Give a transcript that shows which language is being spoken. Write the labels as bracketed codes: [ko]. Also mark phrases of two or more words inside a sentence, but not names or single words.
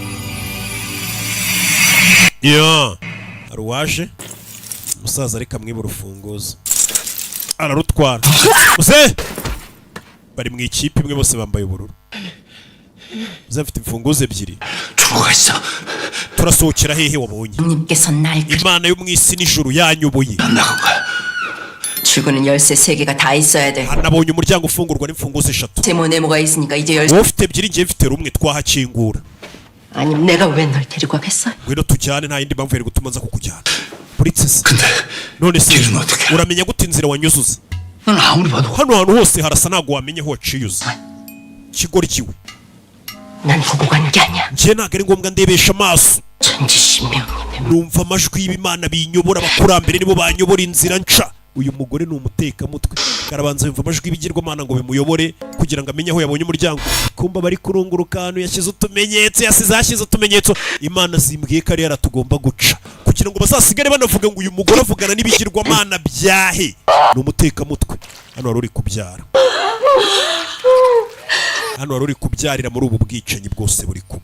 [rw] yo hari uwaje umusaza reka mwiba urufunguzo ararutwara muzehe bari mu ikipe imwe bose bambaye ubururu muzehe afite imfunguzo 2 turasohokera hehe wabonye imana yo mu isi n'ijuru yanyoboye [ko] 출구는 열쇠 3개가 다 있어야 돼. [rw] nabonye umuryango ufungurwa n'imfunguzo 3 [ko] 세모네모가 있으니까 이제 열쇠. [rw] wowe ufite 2 ngiye mfite rumwe twahakingura [ko] 아니 내가 왜 널 데리고 가겠어? [rw] ngwino tujyane nta yindi mpamvu yari gutuma nza kukujyana princess none se uramenya gute inzira wanyuzuza [ko] 넌 아무리 봐도 [rw] hano hantu hose harasa ntabwo wamenye aho waciyuze kigoryiwe [ko] 난 보고 간 게 아니야. [rw] njye ntabwo ari ngombwa ndebesha amaso [ko] 천지신명님의 [rw] numva amajwi y'ibimana binyobora abakurambere nibo banyobora inzira nca uyu mugore ni umutekamutwe karabanza yumva amajwi y'ibigirwamana ngo bimuyobore kugira ngo amenye aho yabonye umuryango kumba bari kurunguruka ahantu yashyize utumenyetso imana zimbwiye ko ari yaratugomba guca kugira ngo bazasigare banavuga ngo uyu mugore avugana n'ibigirwamana byahe ni umutekamutwe hano wari uri kubyara hano wari uri kubyarira muri ubu bwicanyi bwose buri kuba.